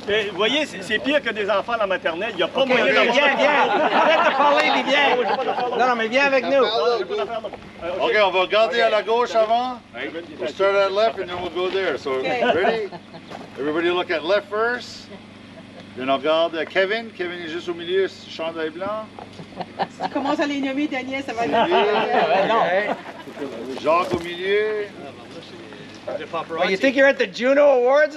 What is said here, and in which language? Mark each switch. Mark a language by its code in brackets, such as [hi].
[fr] Vous voyez, c'est pire que des enfants dans la maternelle. Il n'y a pas moyen d'avoir... Viens. Arrête de parler, mais viens. Non, mais viens avec nous. OK, on va regarder à la gauche avant. [en] We'll start at left and then we'll go there. So, ready? Everybody look at left first. [fr] Then on regarde Kevin. Kevin est juste au milieu, chandail blanc. Tu commences à les nommer, Daniel, ça va être... Jacques au milieu. [en] Oh, you think you're at the Juno Awards?